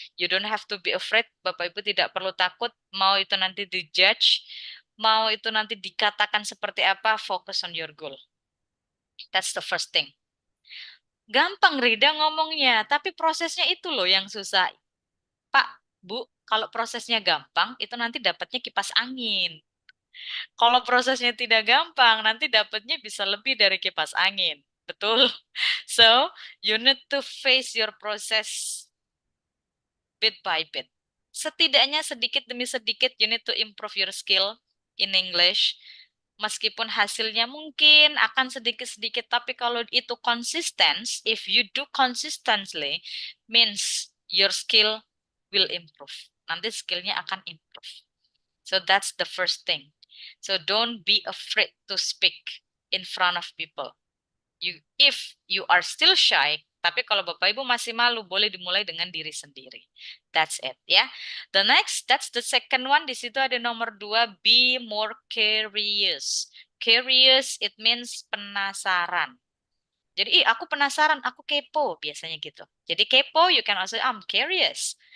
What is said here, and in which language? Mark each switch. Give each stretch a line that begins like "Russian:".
English: You don't have to be afraid,
Indonesian: Bapak Ibu tidak perlu takut, mau itu nanti dijudge, mau itu nanti dikatakan seperti apa,
English: focus on your goal. That's the first thing.
Indonesian: Gampang Rida ngomongnya, tapi prosesnya itu loh yang susah. Pak, Bu, kalau prosesnya gampang, itu nanti dapatnya kipas angin. Kalau prosesnya tidak gampang, nanti dapatnya bisa lebih dari kipas angin. Betul?
English: So, you need to face your process bit by bit.
Indonesian: Setidaknya sedikit demi sedikit,
English: you need to improve your skill in English.
Indonesian: Meskipun hasilnya mungkin akan sedikit-sedikit, tapi kalau itu konsisten,
English: if you do consistently, means your skill will improve.
Indonesian: Nanti skillnya akan improve.
English: So that's the first thing. So don't be afraid to speak in front of people. If you are still shy,
Indonesian: tapi kalau Bapak Ibu masih malu, boleh dimulai dengan diri sendiri.
English: That's it,
Indonesian: ya.
English: The next, that's the second one.
Indonesian: Di situ ada nomor 2,
English: be more curious. Curious, it means
Indonesian: penasaran. Jadi, aku penasaran, aku kepo, biasanya gitu.
English: Jadi, kepo, you can also, I'm curious.